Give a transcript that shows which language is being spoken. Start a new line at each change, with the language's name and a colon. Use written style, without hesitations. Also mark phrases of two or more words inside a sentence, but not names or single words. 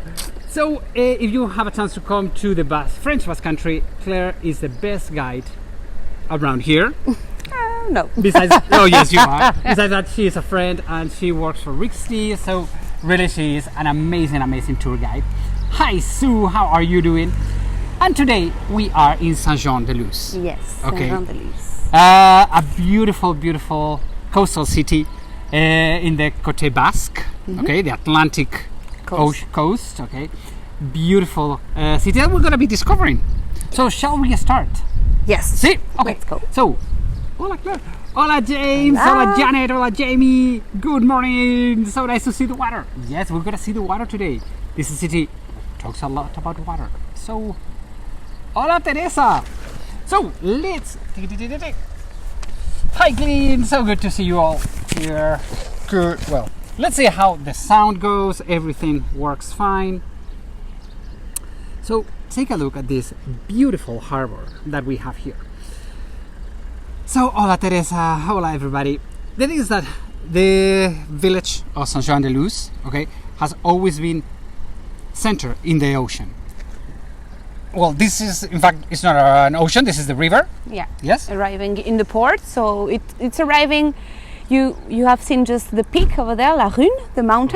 English: So, if you have a chance to come to the French Basque country, Claire is the best guide around here. No. Besides, oh yes, you are. Besides that, she is a friend and she works for Rixty, so really she is an amazing tour guide. Hi, Sue. How are you doing? And today we are in Saint Jean de Luz. Yes. Okay. Saint Jean de Luz. A beautiful coastal city in the Côte Basque. Okay, the Atlantic coast. Okay, beautiful city that we're going to be discovering. So, shall we start? Yes. See? Okay. Let's go. So, hola Claire. Hola James. Hola Janet. Hola Jamie. Good morning. So nice to see the water. Yes, we're going to see the water today. This city talks a lot about water. So, hola Theresa. So, let's... Hi Glenn. So good to see you all here. Good. Well, let's see how the sound goes. Everything works fine. So, take a look at this beautiful harbor that we have here. So, hola Teresa, hola everybody. The thing is that the village of Saint Jean de Luz, okay, has always been centered in the ocean. Well, this is, in fact, it's not an ocean, this is the river. Yeah. Yes? Arriving in the port, so it's arriving. You have seen just the peak over there, La Rune, the mountain.